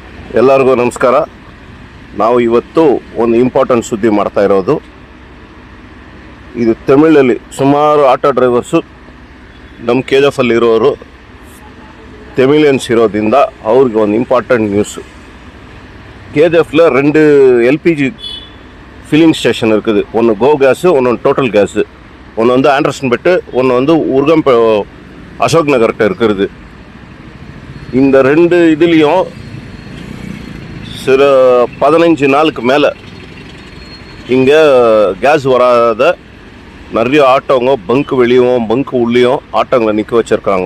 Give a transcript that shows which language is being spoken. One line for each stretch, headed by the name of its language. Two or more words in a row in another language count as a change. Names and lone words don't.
Kannada: ಎಲ್ಲರಿಗೂ ನಮಸ್ಕಾರ. ನಾವು ಇವತ್ತು ಒಂದು ಇಂಪಾರ್ಟೆಂಟ್ ಸುದ್ದಿ ಮಾಡ್ತಾ ಇರೋದು. ಇದು ತಮಿಳಲ್ಲಿ ಸುಮಾರು
English: auto drivers
Kannada: ನಮ್ಮ KGF ಅಲ್ಲಿ ಇರೋರು தமிழியன்ஸ் இರೋದ್ರಿಂದ ಅವ್ರಿಗೆ ಒಂದು
English: important news.
Tamil: KGFல 2 LPG
English: filling station
Tamil: இருக்குது. ஒன்று கோ கேஸு, ஒன்று டோட்டல் கேஸு. ஒன்று வந்து ஆண்டர்சன் பெட்டு, ஒன்று வந்து உருகம் அசோக் நகர்கிட்ட இருக்கிறது. இந்த 2 இதுலேயும் சில 15 நாளுக்கு மேலே இங்கே கேஸ் வராத நிறைய ஆட்டோங்க பங்கு வெளியும் பங்கு உள்ளேயும் ஆட்டோங்களை நிற்க வச்சுருக்காங்க.